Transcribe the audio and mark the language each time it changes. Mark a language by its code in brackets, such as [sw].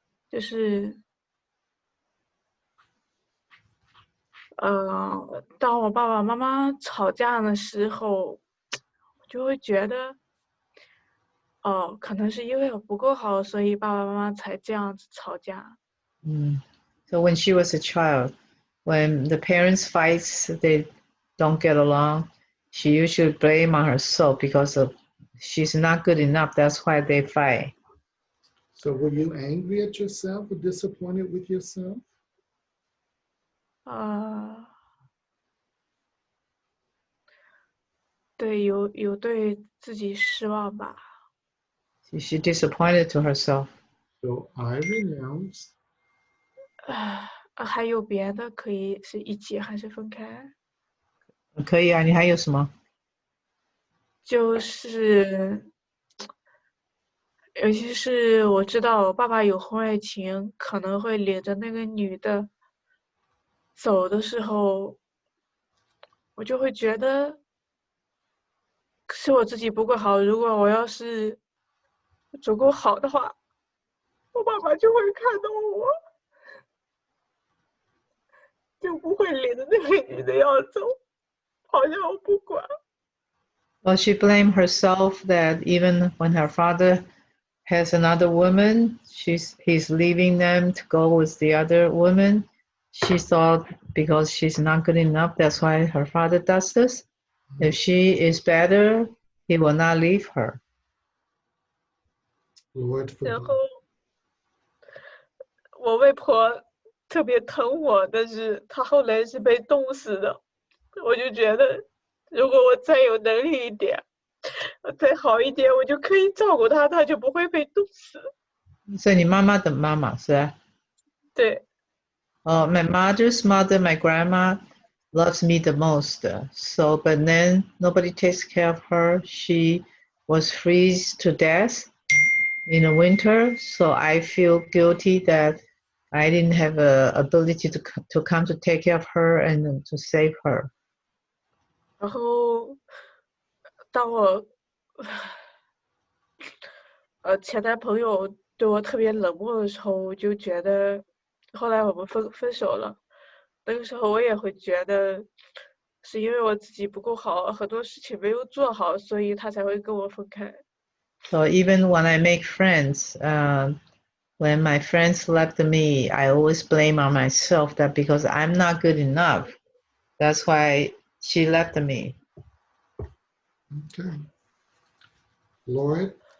[zh] 就是当我爸爸妈妈吵架的时候，我就会觉得，可能是因为我不够好，所以爸爸妈妈才这样子吵架。 [en] So when she was a child, when the parents fights, they don't get along, she usually blame on herself because of she's not good enough. That's why they fight. So were you angry at yourself or disappointed with yourself? [zh] 对，有对自己失望吧。 [en] She disappointed to herself. So I renounce [zh] 还有别的可以是一起还是分开？可以啊，你还有什么？就是尤其是我知道我爸爸有婚外情，可能会领着那个女的走的时候，我就会觉得是我自己不够好。如果我要是足够好的话，我爸爸就会看到我，就不会领着那个女的要走，好像我不管。 [en] Well, she blamed herself that even when her father has another woman, he's leaving them to go with the other woman. She thought because she's not good enough, that's why her father does this. If she is better, he will not leave her. Lord [zh] 然 [en] forgive. [zh] 后我外婆特别疼我，但是她后来是被冻死的。我就觉得，如果我再有能力一点，再好一点，我就可以照顾她，她就不会被冻死。所以你妈妈的妈妈是吧？对， [en] My mother's mother, my grandma, loves me the most. So, but then nobody takes care of her. She was freezed to death in the winter. So I feel guilty that I didn't have a ability to come to take care of her and to save her. [zh] 然后当我前男朋友对我特别冷漠的时候，我就觉得，后来我们分手了，那个时候我也会觉得，是因为我自己不够好，很多事情没有做好，所以他才会跟我分开。 [en] So even when I make friends, when my friends left me, I always blame on myself that because I'm not good enough. That's why she left me. Okay. Lord,